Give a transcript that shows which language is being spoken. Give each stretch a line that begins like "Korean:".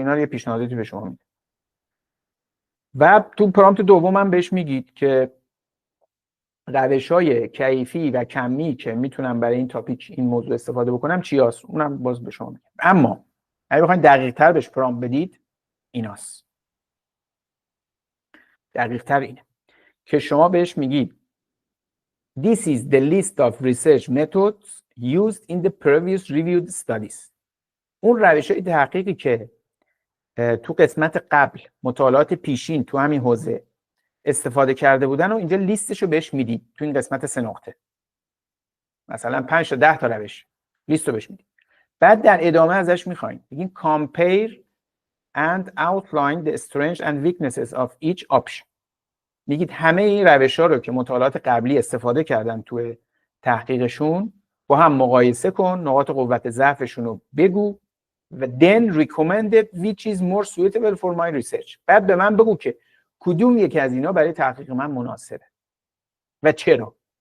Persian: اینا رو یه پیشنهاداتی به شما میده. و تو پرامپت دوم هم بهش میگید که روش‌های کیفی و کمی که میتونم برای این تاپیک این موضوع استفاده بکنم چی هست. اونم باز به شما میگم. اما اگه بخواید دقیق‌تر بهش پرامپت بدید ایناست. دقیق‌تر اینه که شما بهش میگید
English: This is the list of research methods used in the previous reviewed studies.
Persian: اون روش‌های تحقیقی که تو قسمت قبل مطالعات پیشین تو همین حوزه استفاده کرده بودن و اینجا لیستشو بهش میدید تو این قسمت 3 نقطه. مثلا 5 تا 10 تا روش لیستو بهش میدید. بعد در ادامه ازش میخواین بگین
English: compare and outline the strengths and weaknesses of each option.
Persian: میگید همه این روش‌ها رو که مطالعات قبلی استفاده کردن تو تحقیقشون با هم مقایسه کن، نقاط قوت ضعفشون رو بگو و
English: then recommended which is more suitable for my research.
Persian: بعد به من بگو که کدوم یکی از اینا برای تحقیق من مناسبه و چرا.